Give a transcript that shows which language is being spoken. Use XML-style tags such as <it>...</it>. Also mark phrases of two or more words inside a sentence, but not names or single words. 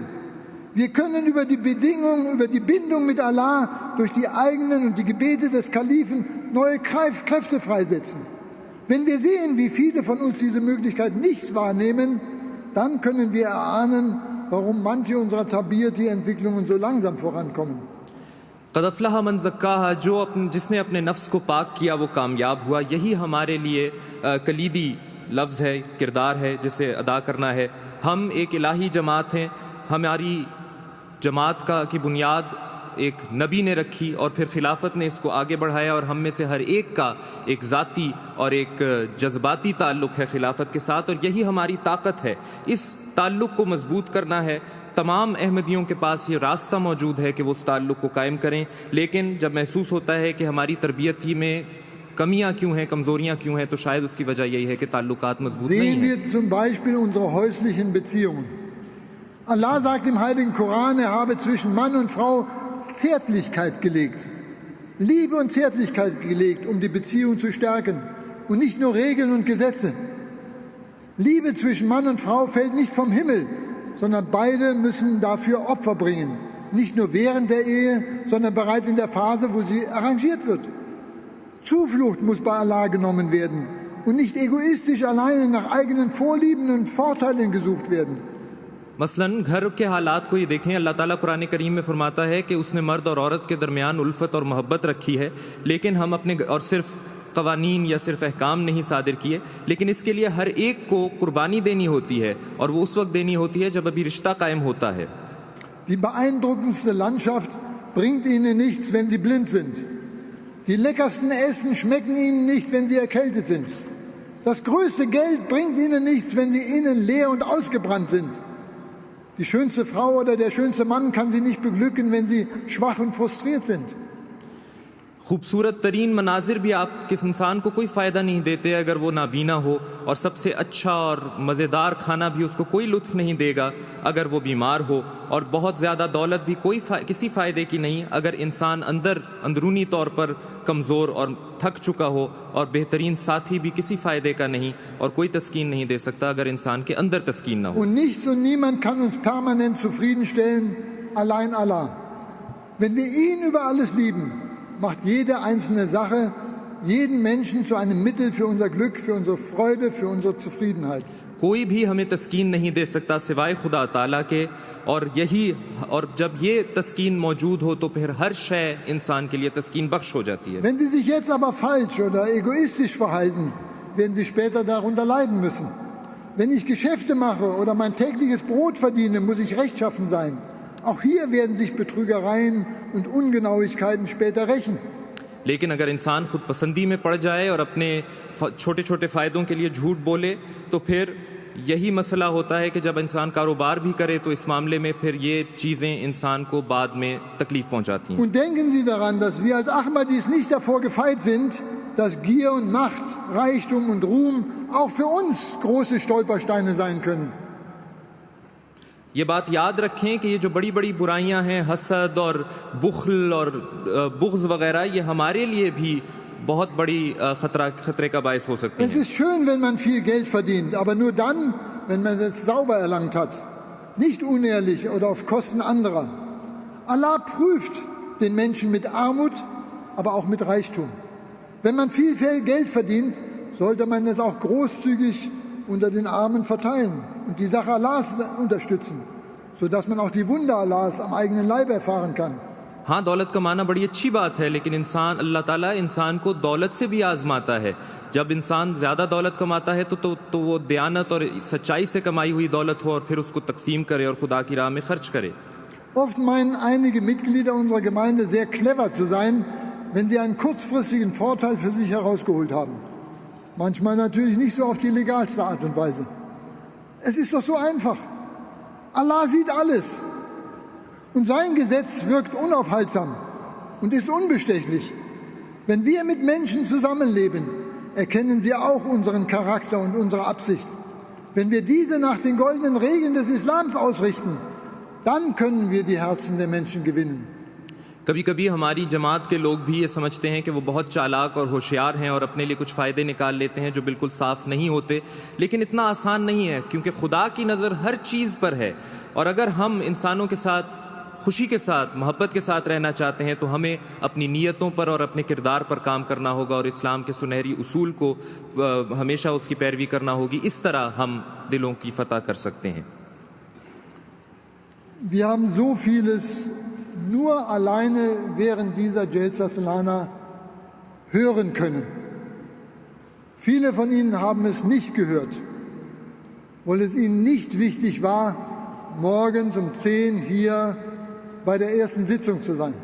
<de>Wir können über die Bedingungen, über die Bindung mit Allah durch die eigenen und die Gebete des Kalifen neue Kräfte freisetzen. Wenn wir sehen, wie viele von uns diese Möglichkeit nicht wahrnehmen, dann können wir erahnen, warum manche unserer Tabiyati-Entwicklungen so langsam vorankommen.</de> <ar>قد أفلح من زكاها,</ar> <ur>جس نے اپنے نفس کو پاک کیا وہ کامیاب ہوا. یہی ہمارے لیے کلیدی لفظ ہے، کردار ہے جسے ادا کرنا ہے. ہم ایک الٰہی جماعت ہیں. ہماری جماعت کی بنیاد ایک نبی نے رکھی اور پھر خلافت نے اس کو آگے بڑھایا اور ہم میں سے ہر ایک کا ایک ذاتی اور ایک جذباتی تعلق ہے خلافت کے ساتھ اور یہی ہماری طاقت ہے. اس تعلق کو مضبوط کرنا ہے۔ تمام احمدیوں کے پاس یہ راستہ موجود ہے کہ وہ اس تعلق کو قائم کریں، لیکن جب محسوس ہوتا ہے کہ ہماری تربیت ہی میں کمیاں کیوں ہیں، کمزوریاں کیوں ہیں، تو شاید اس کی وجہ یہی ہے کہ تعلقات مضبوط نہیں</ur> <de>Sehen</de> <ur>ہیں.</ur> <de>wir zum Beispiel unsere häuslichen Beziehungen. Allah sagt im Heiligen Koran, er habe zwischen Mann und Frau Zärtlichkeit gelegt. Liebe und Zärtlichkeit gelegt, um die Beziehung zu stärken. Und nicht nur Regeln und Gesetze. Liebe zwischen Mann und Frau fällt nicht vom Himmel, sondern beide müssen dafür Opfer bringen. Nicht nur während der Ehe, sondern bereits in der Phase, wo sie arrangiert wird. Zuflucht muss bei Allah genommen werden und nicht egoistisch alleine nach eigenen Vorlieben und Vorteilen gesucht werden.</de> <ur>مثلاً گھر کے حالات کو یہ دیکھیں، اللہ تعالیٰ قرآن کریم میں فرماتا ہے کہ اس نے مرد اور عورت کے درمیان الفت اور محبت رکھی ہے، لیکن ہم اپنے اور صرف قوانین یا صرف احکام نہیں صادر کیے، لیکن اس کے لیے ہر ایک کو قربانی دینی ہوتی ہے اور وہ اس وقت دینی ہوتی ہے جب ابھی رشتہ قائم ہوتا ہے.</ur> <de>Die beeindruckendste Landschaft bringt ihnen nichts, wenn sie blind sind. Die leckersten Essen schmecken ihnen nicht, wenn sie erkältet sind. Das größte Geld bringt ihnen nichts, wenn sie innen leer und ausgebrannt sind. Die schönste Frau oder der schönste Mann kann sie nicht beglücken, wenn sie schwach und frustriert sind.</de> <ur>خوبصورت ترین مناظر بھی آپ کس انسان کو کوئی فائدہ نہیں دیتے اگر وہ نابینا ہو، اور سب سے اچھا اور مزیدار کھانا بھی اس کو کوئی لطف نہیں دے گا اگر وہ بیمار ہو، اور بہت زیادہ دولت بھی کسی فائدے کی نہیں اگر انسان اندرونی طور پر کمزور اور تھک چکا ہو، اور بہترین ساتھی بھی کسی فائدے کا نہیں اور کوئی تسکین نہیں دے سکتا اگر انسان کے اندر تسکین نہ ہو.</ur> <de>Und nichts und niemand kann uns permanent zufriedenstellen, allein Allah. Wenn wir ihn über alles lieben, macht jede einzelne Sache jeden Menschen zu einem Mittel für unser Glück, für unsere Freude, für unsere Zufriedenheit.</de> <ur>کوئی بھی ہمیں تسکین نہیں دے سکتا سوائے خدا تعالیٰ کے، اور جب یہ تسکین موجود ہو تو پھر ہر شے انسان کے لیے تسکین بخش ہو جاتی ہے.</ur> <de>Wenn Sie sich jetzt aber falsch oder egoistisch verhalten, werden Sie später darunter leiden müssen. Wenn ich Geschäfte mache oder mein tägliches Brot verdiene, muss ich rechtschaffen sein. Auch hier werden sich Betrügereien und Ungenauigkeiten später rächen.</de> <ur>لیکن اگر انسان خود پسندی میں پڑ جائے اور اپنے چھوٹے چھوٹے فائدوں کے لیے جھوٹ بولے، تو پھر یہی مسئلہ ہوتا ہے کہ جب انسان کاروبار بھی کرے تو اس معاملے میں پھر یہ چیزیں انسان کو بعد میں تکلیف پہنچاتی ہیں.</ur> <de>Und denken Sie daran, dass wir als Ahmadis nicht davor gefeit sind, dass Gier und Macht, Reichtum und Ruhm auch für uns große Stolpersteine sein können.</de> <ur>یہ بات یاد رکھیں کہ یہ جو بڑی بڑی برائیاں ہیں، حسد اور بخل اور بغض وغیرہ، یہ ہمارے لیے بھی بہت بڑی خطرے کا باعث ہو سکتی</ur> <de>Es</de> <ur>ہیں.</ur> <de>ist schön, wenn man viel Geld verdient, aber nur dann, wenn man es sauber erlangt hat, nicht unehrlich oder auf Kosten anderer. Allah prüft den Menschen mit Armut, aber auch mit Reichtum. Wenn man viel Geld verdient, sollte man es auch großzügig unter den Armen verteilen und die Sache Allahs unterstützen, sodass man auch die Wunder Allahs am eigenen Leib erfahren kann.</de> <ur>ہاں، دولت کمانا بڑی اچھی بات ہے، لیکن اللہ تعالیٰ انسان کو دولت سے بھی آزماتا ہے. جب انسان زیادہ دولت کماتا ہے تو وہ دیانت اور سچائی سے کمائی ہوئی دولت ہو اور پھر اس کو تقسیم کرے اور خدا کی راہ میں خرچ کرے.</ur> <de>Oft meinen einige Mitglieder unserer Gemeinde sehr clever zu sein, wenn sie einen kurzfristigen Vorteil für sich herausgeholt haben. Manchmal natürlich nicht so auf die legalste Art und Weise. Es ist doch so einfach. Allah sieht alles. Und sein Gesetz wirkt unaufhaltsam und ist unbestechlich. Wenn wir mit Menschen zusammenleben, erkennen sie auch unseren Charakter und unsere Absicht. Wenn wir diese nach den goldenen Regeln des Islams ausrichten, dann können wir die Herzen der Menschen gewinnen.</de> <ur>کبھی کبھی ہماری جماعت کے لوگ بھی یہ سمجھتے ہیں کہ وہ بہت چالاک اور ہوشیار ہیں اور اپنے لیے کچھ فائدے نکال لیتے ہیں جو بالکل صاف نہیں ہوتے، لیکن اتنا آسان نہیں ہے، کیونکہ خدا کی نظر ہر چیز پر ہے. اور اگر ہم انسانوں کے ساتھ خوشی کے ساتھ، محبت کے ساتھ رہنا چاہتے ہیں تو ہمیں اپنی نیتوں پر اور اپنے کردار پر کام کرنا ہوگا اور اسلام کے سنہری اصول کو ہمیشہ اس کی پیروی کرنا ہوگی. اس طرح ہم دلوں کی فتح کر سکتے ہیں.</ur> <de>Wir haben so vieles nur alleine während dieser Jalsa Salana hören können. Viele von Ihnen haben es nicht gehört, weil es Ihnen nicht wichtig war, morgens um 10 hier bei der ersten Sitzung zu sein.</de>